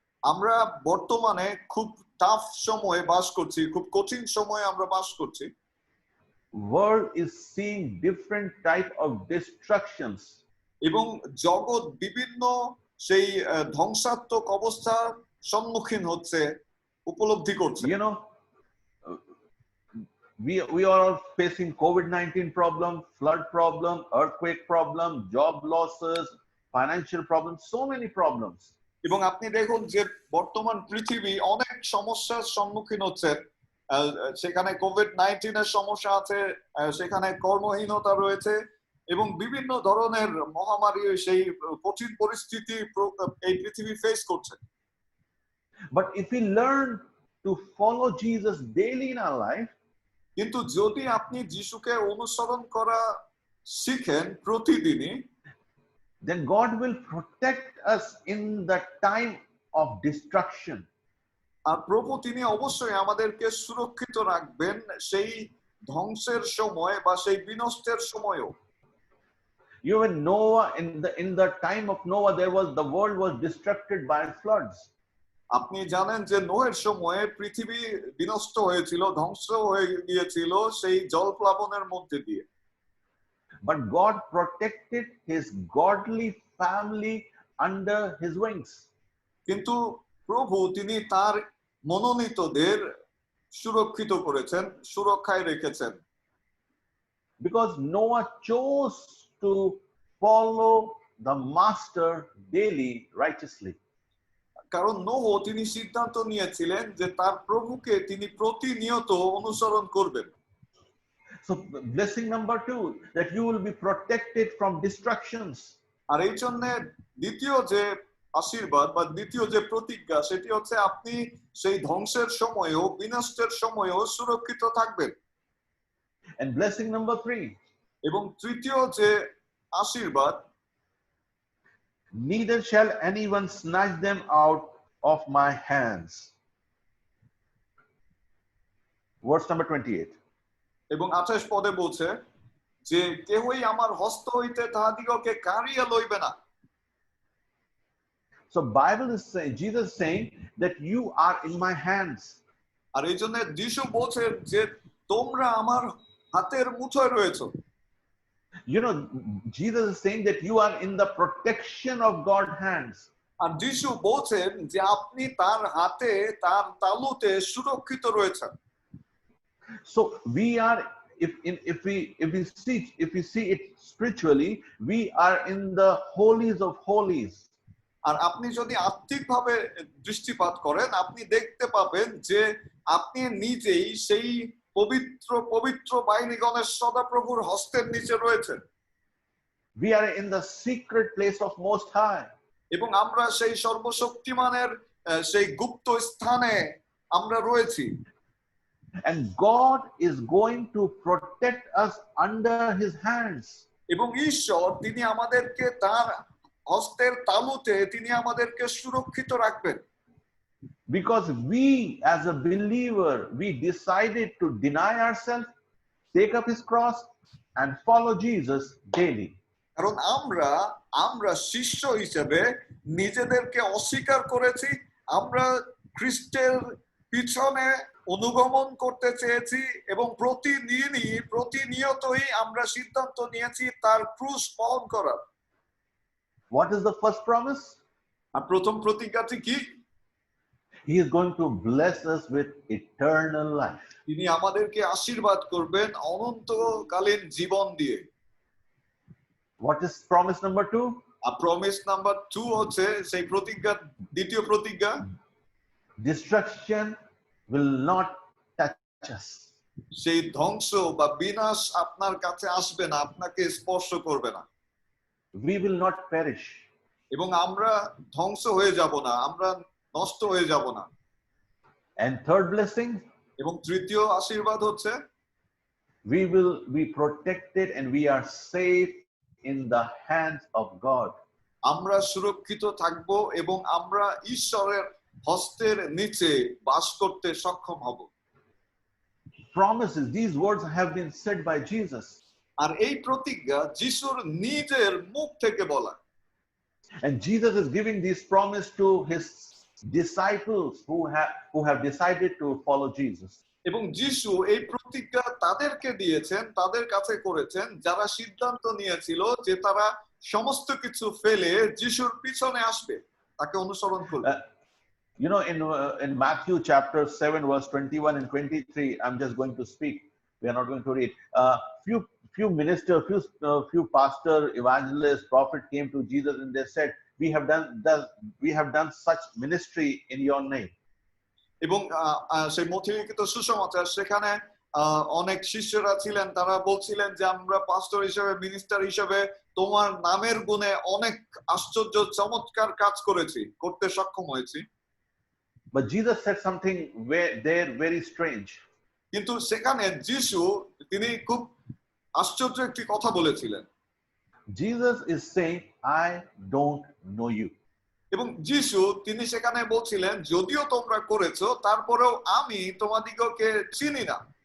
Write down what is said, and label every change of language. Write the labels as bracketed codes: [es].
[bn] আমরা বর্তমানে খুব টাফ সময়ে বাস করছি খুব কঠিন সময়ে আমরা বাস করছি [en] World is seeing different type of destructions. [bn] এবং জগৎ বিভিন্ন সেই ধ্বংসাত্মক অবস্থার সম্মুখীন হচ্ছে উপলব্ধি করছে [en] You know, we are all facing COVID-19 problem, flood problem, earthquake problem, job losses, financial problems, so many problems. [bn] এবং আপনি দেখুন যে বর্তমান পৃথিবী অনেক সমস্যার সম্মুখীন হচ্ছে সেখানে কোভিড-19 এর সমস্যা আছে সেখানে কর্মহীনতা রয়েছে এবং বিভিন্ন ধরনের মহামারী সেই কঠিন পরিস্থিতি এই পৃথিবী ফেস করছে [en] But if we learn to follow Jesus daily in our life, [bn] কিন্তু যদি আপনি যিশুকে অনুসরণ করা শিখেন প্রতিদিনই [en] then God will protect us in the time of destruction. [bn] আর প্রভু তিনি অবশ্যই আমাদেরকে সুরক্ষিত রাখবেন সেই ধ্বংসের সময় বা সেই বিনষ্টের সময়ও [en] Even Noah, in the time of Noah, the world was destructed by floods. [bn] আপনি জানেন যে নোহের সময়ে পৃথিবী বিনষ্ট হয়েছিল ধ্বংস হয়ে গিয়েছিল সেই জলপ্লাবনের মধ্যে দিয়ে [en] But God protected his godly family under his wings. [bn] কিন্তু প্রভু তিনি তার মনোনীতদের সুরক্ষিত করেছেন সুরক্ষায় রেখেছেন [en] Because Noah chose to follow the master daily righteously. [bn] কারণ নোহ তিনি সিদ্ধান্ত নিয়েছিলেন যে তার প্রভুকে তিনি প্রতিনিয়ত অনুসরণ করবেন [en] So blessing number 2, that you will be protected from destructions. [bn] আর এই জন্য দ্বিতীয় যে আশীর্বাদ বা দ্বিতীয় যে প্রতিজ্ঞা সেটি হচ্ছে আপনি সেই ধ্বংসের সময়ও বিনষ্টের সময়ও সুরক্ষিত থাকবেন [en] And blessing number 3, [bn] এবং তৃতীয় যে আশীর্বাদ [en] neither shall anyone snatch them out of my hands. Verse number 28. [bn] এবং 28 পদে বলছে যে কেহই আমার হস্ত হইতে তাহাদিগকে কাড়িয়া লইবে না [en] So Bible is saying, Jesus is saying that you are in my hands. [bn] আর এই জন্য যিশু বলছেন যে তোমরা আমার হাতের মুঠোয় রয়েছো [en] You know, Jesus is saying that you are in the protection of God's hands. [bn] আর যিশু বলছেন যে আপনি তার হাতে তার তালুতে সুরক্ষিত রয়েছেন [en] So we are, if we see it spiritually, we are in the holies of holies. [bn] আর আপনি যদি আত্মিকভাবে দৃষ্টিপাত করেন আপনি দেখতে পাবেন যে আপনি নিজেই সেই পবিত্র পবিত্র বাহিনীগণের সদাপ্রভুর হস্তের নিচে রয়েছেন [en] We are in the secret place of Most High. [bn] এবং আমরা সেই সর্বশক্তিমানের সেই গুপ্ত স্থানে আমরা রয়েছি। [en] And God is going to protect us under his hands. [bn] এবং ঈশ্বর তিনি আমাদেরকে তার হস্তের তালুতে তিনি আমাদেরকে সুরক্ষিত রাখবেন। [en] Because we as a believer, we decided to deny ourselves, take up his cross and follow Jesus daily. [bn] কারণ আমরা শিষ্য হিসেবে নিজেদেরকে অস্বীকার করেছি, আমরা খ্রিস্টের পিছনে অনুগমন করতে চেয়েছি এবং প্রতিনিয়তই আমরা সিদ্ধান্ত নিয়েছি তার ক্রুশ বহন করার। [en] What is the first promise? [bn] আর প্রথম প্রতিজ্ঞাটি কি? [en] He is going to bless us with eternal life. [bn] তিনি আমাদেরকে আশীর্বাদ করবেন অনন্তকালীন জীবন দিয়ে। [en] What is promise number 2? [bn] আর [en] promise number 2 [bn] হচ্ছে সেই প্রতিজ্ঞা, দ্বিতীয় প্রতিজ্ঞা, [en] Destruction will not touch us. [bn] সেই ধ্বংস বা বিনাশ আপনার কাছে আসবে না, আপনাকে স্পর্শ করবে না। [en] We will not perish. [bn] এবং আমরা ধ্বংস হয়ে যাব না, আমরা নষ্ট হয়ে যাব না। [en] And third blessing, [bn] এবং তৃতীয় আশীর্বাদ হচ্ছে [en] we will be protected and we are safe in the hands of God. [bn] আমরা সুরক্ষিত থাকব এবং আমরা ঈশ্বরের হস্তের নিচে বাস করতে সক্ষম হব। [en] Promises, these words have been said by Jesus. [bn] আর এই প্রতিজ্ঞা যিশুর নিজের মুখ থেকে বলা। [en] And Jesus is giving this promise to his disciples who have decided to follow Jesus. [bn] এবং যিশু এই প্রতিজ্ঞা তাদেরকে দিয়েছেন, তাদের কাছে করেছেন যারা সিদ্ধান্ত নিয়েছিল যে তারা সমস্ত কিছু ফেলে যিশুর পিছনে আসবে, তাকে অনুসরণ করবে। [en] You know, in Matthew chapter 7 verse 21 and 23, I'm just going to speak. We are not going to read. Few ministers, few pastor, evangelists, prophet came to Jesus and they said, we have done such ministry in your name. [bn] এবং সেই মথিলিখিত সুসমাচার সেখানে অনেক শিষ্যরা ছিলেন, তারা বলছিলেন যে আমরা পাস্টর হিসেবে, মিনিস্টার হিসেবে তোমার নামের গুণে অনেক আশ্চর্য চমৎকার কাজ করেছি, করতে সক্ষম হয়েছি। [en] But Jesus said something very strange. [bn] কিন্তু সেখানে যিশু তিনি খুব আশ্চর্য একটি কথা বলেছিলেন। [en] Jesus is saying, I don't know you. [bn] এবং যিশু তিনি সেখানে বলছিলেন যদিও তোমরা করেছো তারপরেও আমি তোমাদিগকে চিনি না।